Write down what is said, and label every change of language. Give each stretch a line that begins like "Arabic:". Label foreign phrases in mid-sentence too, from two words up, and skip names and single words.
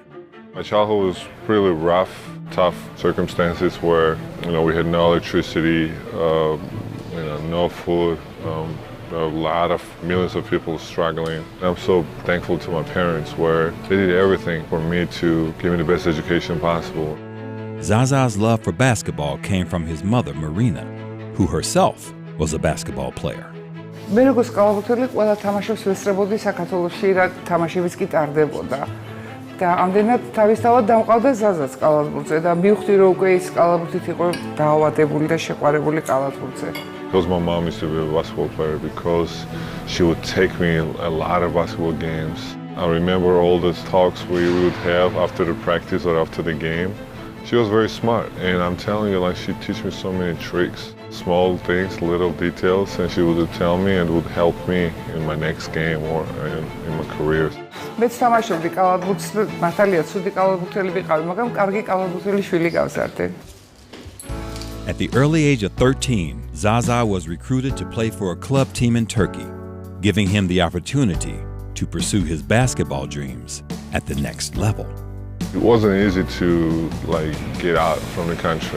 English: My childhood was really rough, tough circumstances where, we had no electricity, no food, a lot of millions of people struggling. I'm so thankful to my parents where they did everything for me to give me the best education possible. Zaza's love for basketball came from his mother, Marina, who herself was a basketball player.
Georgian: მე როგორც კალათბურთელი ყველა თამაშობს ვესწრებოდი საქართველოში რა თამაშებიც კი ტარდებოდა და ამდენად თავისთავად დამყავდა ზაზაც კალათბურთზე და მივხვდი რომ უკვე ის კალათბურთით იყო დაავადებული და შეყვარებული კალათბურთზე.
English: Because my mom used to be a basketball player, because she would take me a lot of basketball games. I remember all those talks we would have after the practice or after the game. She was very smart, and I'm telling you, she'd teach me so many tricks, small things, little details, and she would tell me and would help me in my next game or in my career.
Georgian: მეც თამაშობდი კალათბურთს, მართალია ცუდი კალათბურთელი ვიყავი, მაგრამ კარგი კალათბურთელი შვილი გავზარდე.
English: At the early age of 13, Zaza was recruited to play for a club team in Turkey, giving him the opportunity to pursue his basketball dreams at the next level. It wasn't easy to get out from the country.